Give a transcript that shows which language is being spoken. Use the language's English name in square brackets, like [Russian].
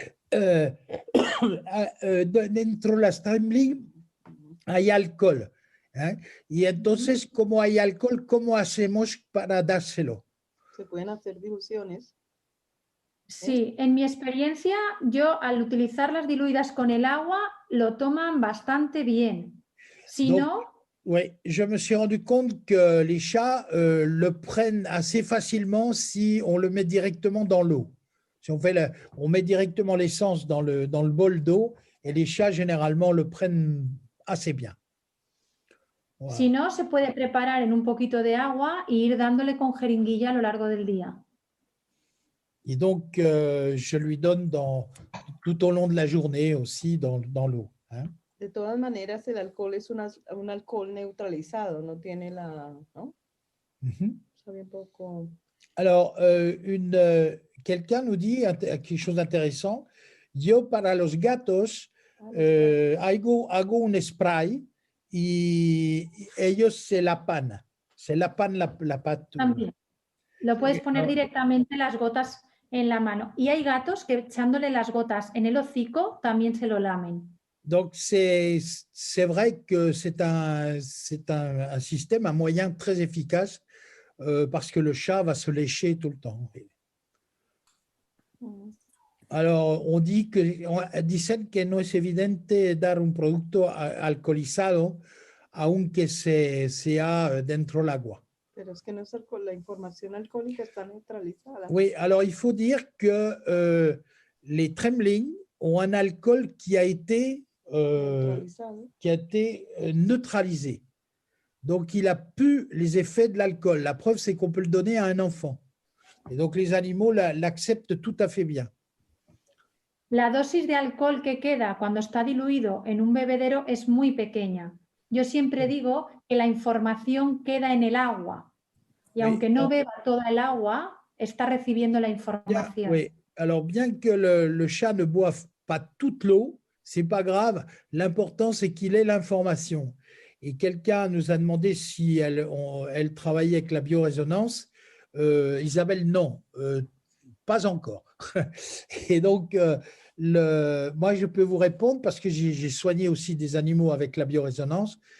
[Spanish] Dentro de las Trembling hay alcohol. ¿Eh? Y entonces, como hay alcohol, ¿cómo hacemos para dárselo? Se pueden hacer diluciones. Sí, en mi experiencia, yo al utilizarlas diluidas con el agua, lo toman bastante bien. Si no... [French] Oui, je me suis rendu compte que les chats le prennent assez facilement si on le met directement dans l'eau. Si on on met directement l'essence dans le bol d'eau et les chats généralement le prennent assez bien. Voilà. [Spanish] Si no, se puede preparar en un poquito de agua e ir dándole con jeringuilla a lo largo del día. [French] Et donc, je lui donne tout au long de la journée aussi dans l'eau. Hein. [Spanish] De todas maneras, el alcohol es un alcohol neutralizado, no tiene ¿no? Sabe un poco. [French] Alors, quelqu'un nous dit quelque chose d'intéressant. [Spanish] Yo para los gatos hago un spray y ellos se lapan la pata. También. Lo puedes poner directamente las gotas en la mano. Y hay gatos que echándole las gotas en el hocico también se lo lamen. [French] Donc, c'est vrai que c'est un système, un moyen très efficace parce que le chat va se lécher tout le temps. [Spanish] Alors, dicen que no es evidente dar un producto alcoholizado aunque sea dentro del agua. Pero es que no es la información alcohólica está neutralizada. [French] Oui, alors il faut dire que les tremblings ont un alcool qui a été neutralisé. Donc, il a pu les effets de l'alcool. La preuve, c'est qu'on peut le donner à un enfant. Et donc, les animaux l'acceptent tout à fait bien. [Spanish] La dosis de alcohol que queda cuando está diluido en un bebedero es muy pequeña. Yo siempre digo que la información queda en el agua. Y aunque no beba toda el agua, está recibiendo la información. [French] Oui, alors bien que le chat ne boive pas toute l'eau, c'est pas grave. L'important, c'est qu'il ait l'information. Et quelqu'un nous a demandé si elle travaillait avec la biorésonance. Isabelle, non, pas encore. Et donc, moi, je peux vous répondre parce que j'ai soigné aussi des animaux avec la biorésonance.